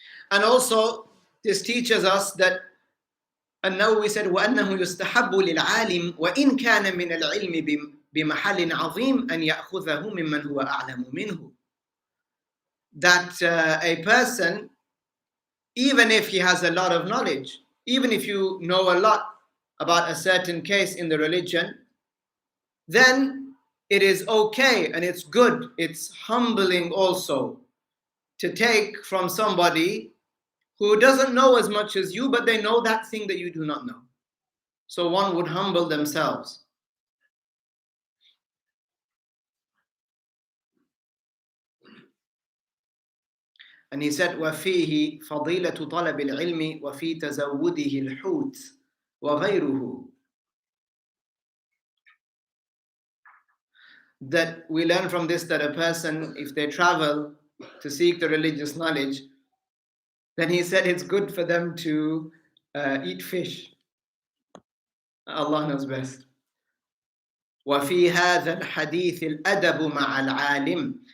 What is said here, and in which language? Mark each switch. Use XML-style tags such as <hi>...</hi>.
<en>And also, this teaches us that</en> <ar>النووي</ar> <en>said</en> <ar>وأنه يستحب للعالم وإن كان من العلم بمحل عظيم أن يأخذه ممن هو أعلم منه.</ar> <en>That a person, even if he has a lot of knowledge, even if you know a lot about a certain case in the religion, then it is okay and it's good, it's humbling also to take from somebody who doesn't know as much as you, but they know that thing that you do not know. So one would humble themselves. And he said,</en> <ar>وَفِيهِ فَضِيلَةُ طَلَبِ الْعِلْمِ وَفِي تَزَوُّدِهِ الْحُوتِ وَغَيْرُهُ.</ar> <en>That we learn from this that a person, if they travel to seek the religious knowledge, then he said it's good for them to eat fish. Allah knows best.</en> <ar>وَفِي هَذَا الْحَدِيثِ الْأَدَبُ مَعَ الْعَالِمِ.</ar>